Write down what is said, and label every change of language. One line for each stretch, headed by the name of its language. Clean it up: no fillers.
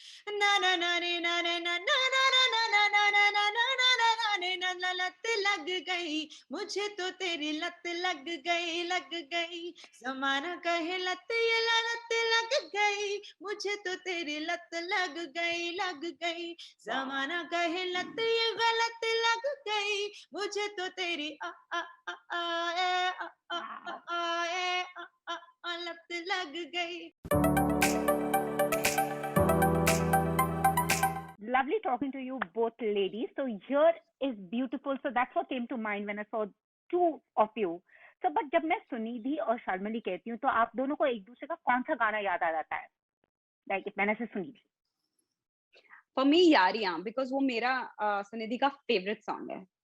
Hindi: ना ना ना रे ना रे ना ना ना ना ना ना ना ना ना ना ना ना रे ना ना लत लग गई, मुझे तो तेरी लत लग गई, लग गई। ज़माना कहे लत ये लत लग गई, मुझे तो तेरी लत लग गई, लग गई। ज़माना कहे लत ये गलत लग गई, मुझे तो तेरी आ आ आ आ ए आ आ आ आ ए आ लत लग गई।
English: Lovely talking to you both ladies. So here is beautiful. So that's what came to mind when I saw two of you. So but
Hindi: जब मैं सुनिधि और शर्मली कहती हूँ तो आप दोनों को एक दूसरे का कौन सा गाना याद आ जाता है?
English: Like
Hindi: मैंने से Sunidhi.
English: For me,
Hindi: Yaariyan,
English: because
Hindi: वो मेरा सुनिधि का
English: favorite song
Hindi: है.